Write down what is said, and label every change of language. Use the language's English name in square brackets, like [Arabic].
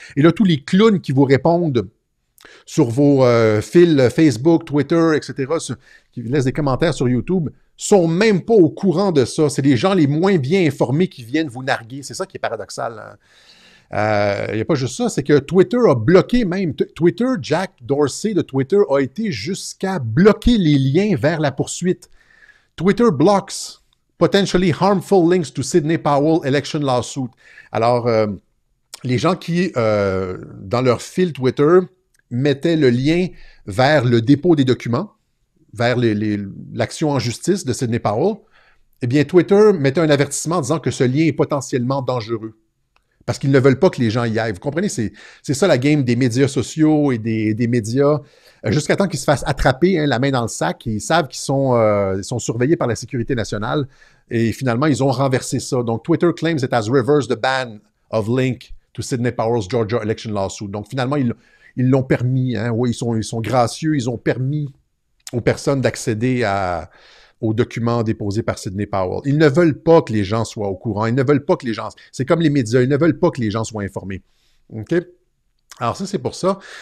[French] Et là, tous les clowns qui vous répondent sur vos fils Facebook, Twitter, etc., qui laissent des commentaires sur YouTube, sont même pas au courant de ça. C'est les gens les moins bien informés qui viennent vous narguer. C'est ça qui est paradoxal. Il n'y a pas juste ça, c'est que Twitter a bloqué même. Twitter, Jack Dorsey de Twitter a été jusqu'à bloquer les liens vers la poursuite. [English] Twitter blocks potentially harmful links to Sidney Powell election lawsuit. [French] Alors, les gens qui, dans leur fil Twitter, mettaient le lien vers le dépôt des documents, vers l'action en justice de Sidney Powell, eh bien, Twitter mettait un avertissement disant que ce lien est potentiellement dangereux. Parce qu'ils ne veulent pas que les gens y aillent. Vous comprenez? C'est ça la game des médias sociaux et des médias. Jusqu'à temps qu'ils se fassent attraper, hein, la main dans le sac, et ils savent qu'ils sont surveillés par la sécurité nationale. Et finalement, ils ont renversé ça. Donc, [English] Twitter claims it has reversed the ban of link to Sidney Powell's Georgia election lawsuit. [French] Donc, finalement, ils l'ont permis. Hein. Oui, ils sont gracieux. Ils ont permis aux personnes d'accéder aux documents déposés par Sidney Powell. Ils ne veulent pas que les gens soient au courant. Ils ne veulent pas que les gens... C'est comme les médias. Ils ne veulent pas que les gens soient informés. OK? Alors ça, c'est pour ça.